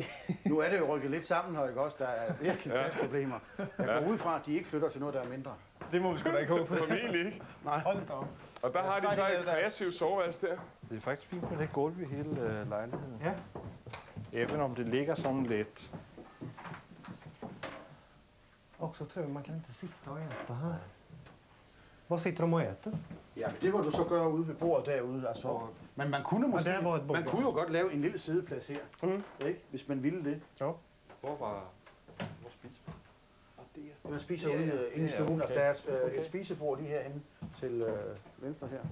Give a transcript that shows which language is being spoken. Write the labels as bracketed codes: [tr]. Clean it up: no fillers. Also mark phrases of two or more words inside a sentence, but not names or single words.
[da] Nu er det jo rykket lidt sammen her, ikke også? Der er virkelig pladsproblemer. Jeg går ud fra, at de ikke flytter til noget, der er mindre. Det må vi sgu da ikke håbe. Formentlig ikke. Nej. Hold da op. Og der har de så et kreativt soveværelse der. Det er faktisk fint med det gulv i hele lejligheden. Ja. [sv] Även om det ligger sådan lidt. Också tror jag man kan inte sitta och äta här. Var sitter de och äter? [da] Ja, men det må du så gøre ude ved bordet derude. Altså, men man kunne måske, der var et bord. man kunne jo godt lave en lille sideplads her, ikke? Hvis man ville det. Hvor spiser man? Man spiser ude inde i stuen, og der er et spisebord lige herinde til venstre her.